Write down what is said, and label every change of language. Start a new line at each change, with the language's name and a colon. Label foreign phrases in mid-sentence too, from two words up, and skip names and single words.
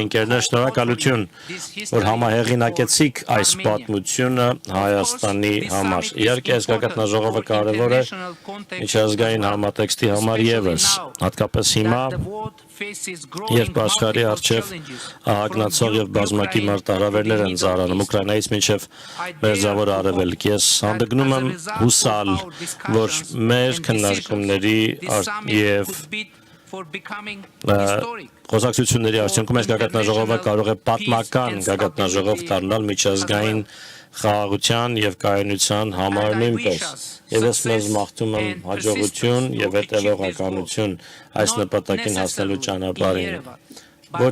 Armenian: ընկերներ, շնորհակալություն, որ համահեղինակեցիք այս պատմությունը Հայաստանի համար։ Իհարկե, այս գագաթնաժողովը կարևոր է միջազգային համատեքստի համար ևս, հատկապես հիմա, երբ աշխարհի առջև ահագնացող եւ բազմակի մարտահրավերներ են ծառանում Ուկրաինայից մինչեւ Մերձավոր Արևելք։ Ես հանդգնում եմ հուսալ, որ մեր քննարկումների եւ
English: for becoming historic.
Armenian: Խոսակցությունների արդյունքում այս գագաթնաժողովը կարող է պատմական գագաթնաժողով դառնալ միջազգային խաղաղության եւ կայունության համար նույնպես։ Եվ ես մեզ մաղթում եմ հաջողություն եւ հետեւողականություն այս նպատակին հասնելու ճանապարհին։ Ոչ,